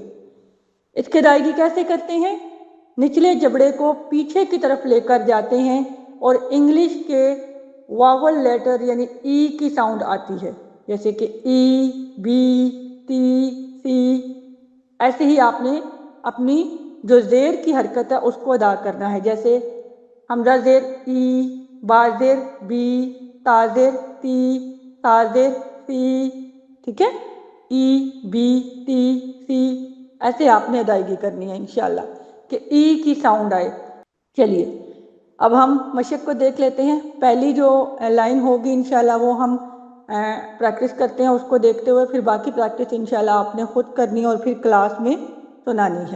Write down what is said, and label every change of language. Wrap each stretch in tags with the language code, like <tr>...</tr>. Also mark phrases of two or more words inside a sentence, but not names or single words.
<ur>اس کی ادائیگی کیسے کرتے ہیں؟ نچلے جبڑے کو پیچھے کی طرف لے کر جاتے ہیں اور انگلش کے</ur> <en>vowel letter</en> <ur>یعنی ای کی ساؤنڈ آتی ہے، جیسے کہ ای، بی، ٹی، سی. ایسے ہی آپ نے اپنی جو زیر کی حرکت ہے اس کو ادا کرنا ہے، جیسے حمزہ زیر ای، با زیر بی، تا زیر تی، تا زیر سی. ٹھیک ہے، ای، بی، ٹی، سی. ایسے آپ نے ادائیگی کرنی ہے انشاءاللہ کہ ای کی ساؤنڈ آئے. چلیے اب ہم مشق کو دیکھ لیتے ہیں. پہلی جو لائن ہوگی انشاءاللہ وہ ہم پریکٹس کرتے ہیں، اس کو دیکھتے ہوئے پھر باقی پریکٹس انشاءاللہ آپ نے خود کرنی ہے اور پھر کلاس میں سنانی ہے.</ur>